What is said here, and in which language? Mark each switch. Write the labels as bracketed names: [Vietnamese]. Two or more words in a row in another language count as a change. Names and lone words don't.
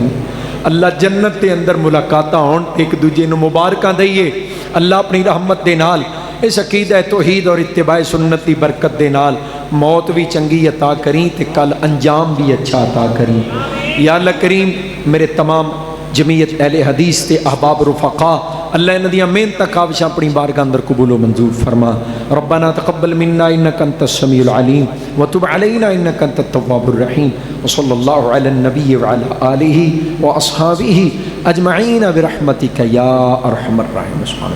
[Punjabi] اللہ جنت کے اندر ملاقاتاں ہون، اک دوجے نوں مبارکاں دئیے. اللہ اپنی رحمت دے نال اس عقیدہ توحید اور اتباع سنت کی برکت دے نال موت بھی چنگی عطا کری تے کل انجام بھی اچھا عطا کری. یا اللہ کریم میرے تمام جمعیت اہل حدیث تے احباب رفقاء اللہ انہاں دیاں محنتاں کاوشاں اپنی بارگاہ اندر قبول و منظور فرما [Arabic] ربنا تقبل منا انک انت السمیع العلیم وتب علینا انک انت التواب الرحیم وصلی اللہ علی النبی وعلی آلہ واصحابہ اجمعین برحمتک یا ارحم الراحمین.